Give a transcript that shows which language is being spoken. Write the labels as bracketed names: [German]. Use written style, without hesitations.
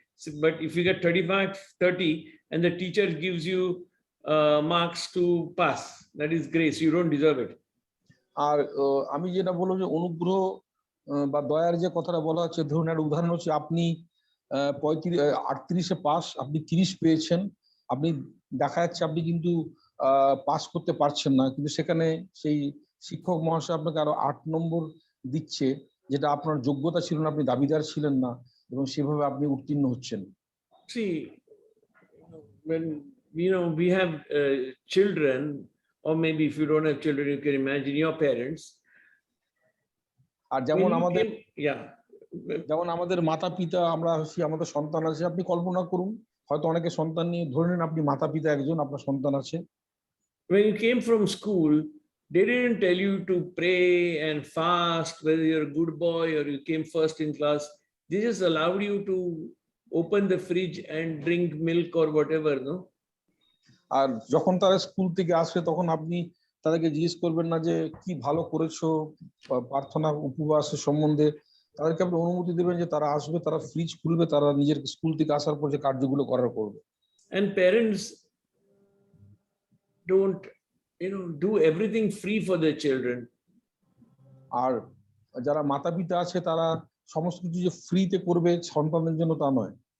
[English] So, but if you get 35, 30 and the teacher gives you marks to pass, that is grace. You don't deserve it. [Bangla] আর আমি যেটা বলবো যে অনুগ্রহ বা দয়ার যে কথাটা বলা হচ্ছে, ধরুন একটা উদাহরণ হচ্ছে, আপনি 38-এ পাস, আপনি 30 পেয়েছেন, আপনি দেখা যাচ্ছে আপনি কিন্তু পাস করতে পারছেন না, কিন্তু সেখানে সেই শিক্ষক মহাশয় আপনাকে আরো 8 নম্বর দিচ্ছে, যেটা আপনার যোগ্যতা ছিল না, আপনি দাবিদার ছিলেন না, এবং সেভাবে আপনি উত্তীর্ণ হচ্ছেন। [English] See, when we have children, or maybe if you don't have children, you can imagine your parents. [Bangla] আর যেমন [English] When you [Bangla] আমাদের [English] came- [Bangla] যেমন আমাদের মাতা পিতা, আমরা আমাদের সন্তান আছে, আপনি কল্পনা করুন, হয়তো অনেকে সন্তান নিয়ে, ধরে নিন আপনি মাতা পিতা একজন, আপনার সন্তান আছে। [English] When you came from school, they didn't tell you to pray and fast, whether you're a good boy or you came first in class. They just allowed you to open the fridge and drink milk or whatever, no? [Bangla] আর যখন তারা school থেকে আসবে, তখন আপনি তাদেরকে জিজ্ঞেস করবেন না যে কি ভালো করেছো প্রার্থনা উপবাসের সম্বন্ধে। তাদেরকে আপনি অনুমতি দেবেন যে তারা আসবে, তারা ফ্রিজ খুলবে, তারা নিজের স্কুল থেকে আসার পর যে কার্যগুলো করার করবে। [English] And parents don't, do everything free for their children. [Bangla] আর যারা মাতা পিতা আছে, তারা সমস্ত কিছু যে ফ্রিতে করবে সন্তানের জন্য, তা নয়।